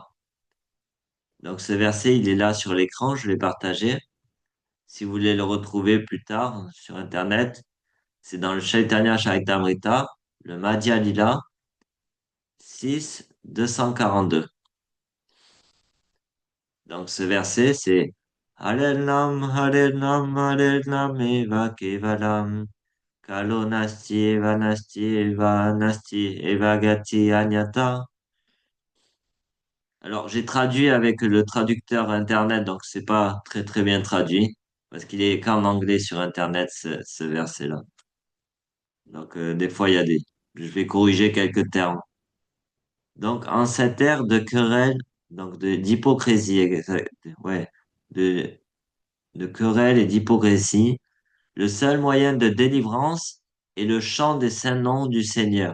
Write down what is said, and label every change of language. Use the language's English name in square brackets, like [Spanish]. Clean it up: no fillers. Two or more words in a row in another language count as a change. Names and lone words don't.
[French] Donc, ce verset, il est là sur l'écran, je l'ai partagé. Si vous voulez le retrouver plus tard sur Internet, c'est dans le Chaitanya Charitamrita, le Madhya Lila 6, 242. Donc, ce verset, c'est [Sanskrit] Hare Nam, Eva Kevalam, Kalo Nasti, Eva Gati Anyata. [French] Alors, j'ai traduit avec le traducteur Internet, donc c'est pas très très bien traduit, parce qu'il est qu'en anglais sur Internet, ce verset-là. Donc, des fois, il y a des... Je vais corriger quelques termes. Donc, en cette ère de querelle, donc d'hypocrisie, ouais, de, de querelle et d'hypocrisie, le seul moyen de délivrance est le chant des saints noms du Seigneur.